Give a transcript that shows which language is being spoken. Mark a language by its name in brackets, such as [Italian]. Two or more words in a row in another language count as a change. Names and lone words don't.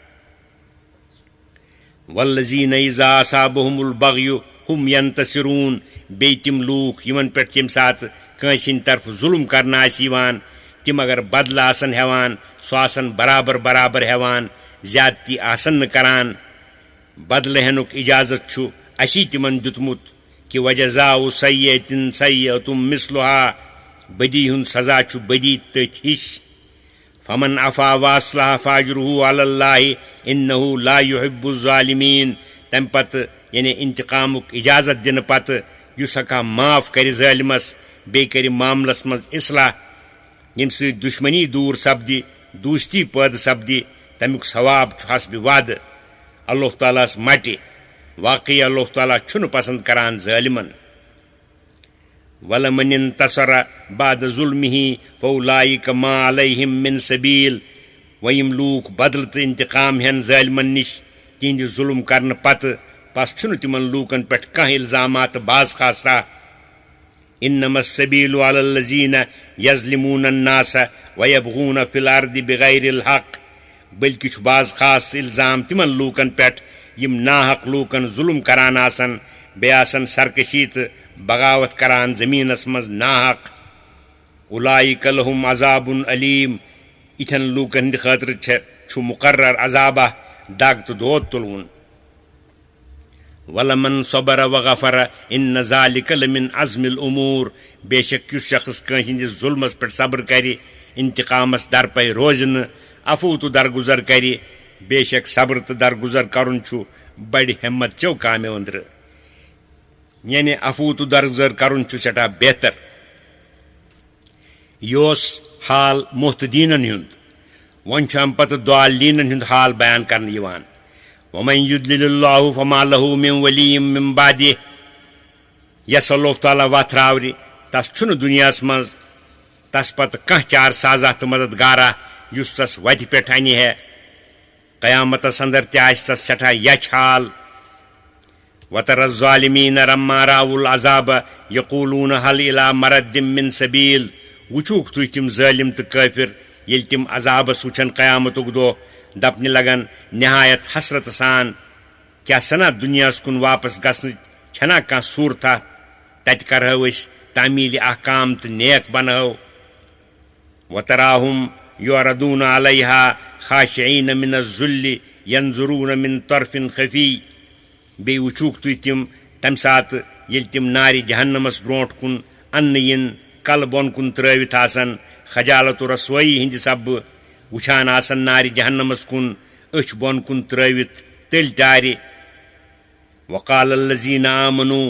[Arabic] والذیٖنَ اِذَا اَصابَہُمُ البغی ہُم ینتصِروٗن [Kashmiri] بیٚیہِ تِم لوٗکھ یِمن پٮ۪ٹھ ییٚمہِ ساتہٕ کٲنٛسہِ ہِنٛدِ طرفہٕ ظُلم کرنہٕ آسہِ یِوان تِم اگر بدلہٕ آسن ہٮ۪وان سُہ آسن برابر ہٮ۪وان زیادتی آسن نہٕ کران بدلہٕ ہٮ۪نُک اِجازت چھُ اسی تِمن دیُتمُت کہِ [Arabic] وجزاءُ سیئۃ سیئۃ مثلُہا [Kashmiri] بدی ہُنٛد سزا چھُ بدی تٔتھۍ ہِش [Arabic] فمن عفا واصلح فاجرُہ علی اللہ انہ لا یحب الظالمین [Kashmiri] تمہِ پتہٕ یعنی انتقامُک اجازت دِنہٕ پتہٕ یُس ہٮ۪کہا معاف کرِ ظٲلمس بیٚیہِ کرِ معاملس منٛز اصلاح ییٚمہِ سۭتۍ دُشمنی دوٗر سپدِ دوستی پٲدٕ سپدِ تمیُک ثواب چھُ حسبِ وعدٕ اللہ تعالیٰ ہس مٹہِ واقعی اللہ تعالیٰ چھُنہٕ پسنٛد کران ظٲلمن [Arabic] وَلَمَنِ انتَصَرَ بَعْدَ ظُلمِهِ فَأُولَٰئِکَ مَا عَلَیْہِم مِّن سَبیٖل [Kashmiri] وۄنۍ یِم لوٗکھ بدلہٕ تہٕ انتقام ہٮ۪ن ظٲلمن نِش تِہنٛدِ ظُلم کرنہٕ پتہٕ پس چھُنہٕ تِمن لوٗکن پٮ۪ٹھ کانٛہہ الزامات باز خاصا [Arabic] اِنَّمَا السَّبیٖلُ عَلَى الَّذیٖنَ یَظْلِمُونَ النَّاسَ وَیَبْغُونَ فِی الْأَرْضِ بِغَیرِ الْحَق [Kashmiri] بٔلکہِ چھُ بعض خاص الزام تِمن لوٗکن پٮ۪ٹھ یِم ناحق لوٗکن ظُلم کران آسن بیٚیہِ آسن سرکشی تہٕ بغاوت کران زٔمیٖنس منٛز ناحق [Arabic] اُولَٰئِکَ لَہُم عذابٌ علیٖم [Kashmiri] یِتھٮ۪ن لوٗکن ہٕنٛدِ خٲطرٕ چھُ مُقرر عذابہ دگ تہٕ دود تُلوُن [Arabic] وَلَمَن صَبَرَ وَغَفَرَ اِنَّ ذَٰلِکَ لَمِنْ عَزْمِ الْأُموٗر [Kashmiri] بے شک یُس شخص کٲنٛسہِ ہِنٛدِس ظُلمس پٮ۪ٹھ صبر کرِ انتقامس درپے روزِ نہٕ عفو تہٕ درگُزر کرِ بے شک صبر تہٕ درگُزر کرُن چھُ بڑِ ہٮ۪مت چو کامیو أنٛدرٕ یعنی عفو تہٕ درگُزر کرُن چھُ سٮ۪ٹھاہ بہتر یہِ اوس حال محتدیٖنن ہُنٛد وۄنۍ چھُ امہِ پتہٕ ضالٖیٖنن ہُنٛد حال بیان کرنہٕ یِوان [Arabic] وَمَن یُضلِل اللہُ فما لہُ مِن ولی مِن بعدہ [Kashmiri] یس اللہ تعالیٰ وتھراوِ تس چھُنہٕ دُنیاہس منٛز تس پتہٕ کانٛہہ چار سازا تہٕ مددگارا یُس تس وتہِ پٮ۪ٹھ انہِ ہے قیامتس انٛدر تہِ آسہِ تس سٮ۪ٹھاہ یچھ حال [Arabic] وَتَرَى الظَّالِمِينَ لَمَّا رَأَوُا الْعَذَابَ یقوٗلوٗنَ هَلْ إِلَىٰ مَرَدٍ مِن سَبیٖل [Kashmiri] وٕچھوُکھ تُہۍ تِم ظٲلِم تہٕ کٲفِر ییٚلہِ تِم عذابس وٕچھن قیامتُک دۄہ دپنہِ لگن نہایت حسرتہٕ سان کیٛاہ سنا دُنیاہس کُن واپس گژھنٕچ چھنا کانٛہہ صوٗرتھا تتہِ کرہو أسۍ تعمیٖلِ احکام تہٕ نیک بنہو وَتَراہُم [Arabic] یُعرضوٗنَ عَلَیہا خاشعیٖنَ مِن الذُّلِّ ینظُروٗنَ مِن طرفٍ خفی [Kashmiri] بیٚیہِ وٕچھوُکھ تُہۍ تِم تمہِ ساتہٕ ییٚلہِ تِم نارِ جہنمس برونٛٹھ کُن اننہٕ یِن کلہٕ بۄن کُن ترٲوِتھ آسن خجالت و رسوٲیی ہِنٛدِ سببہٕ وٕچھان آسن نارِ جہنمس کُن أچھ بۄن کُن ترٲوِتھ تٔلۍ ٹارِ [Arabic] وقال الذیٖنَ آمنوٗ